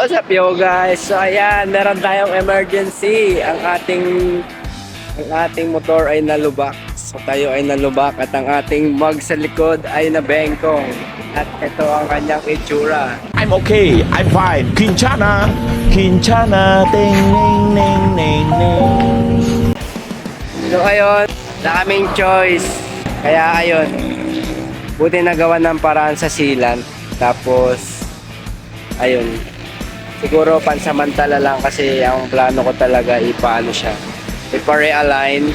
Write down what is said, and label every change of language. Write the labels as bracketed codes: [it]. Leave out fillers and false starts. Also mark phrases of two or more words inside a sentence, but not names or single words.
[en] yo guys? [tl] So ayan, meron tayong emergency. Ang ating motor ay nalubak. So tayo ay nalubak at ang ating mug sa likod ay nabengkong. At ito ang kanyang itsura. [en] I'm okay. I'm fine. Quinchana. Quinchana. Ting, ning, ning, ning, ning. [tl] So ayun, na kaming choice. Kaya ayun, buti nagawa ng paraan sa sealant. Tapos, ayun, siguro pansamantala lang kasi ang plano ko talaga ipaano siya, ipa-realign.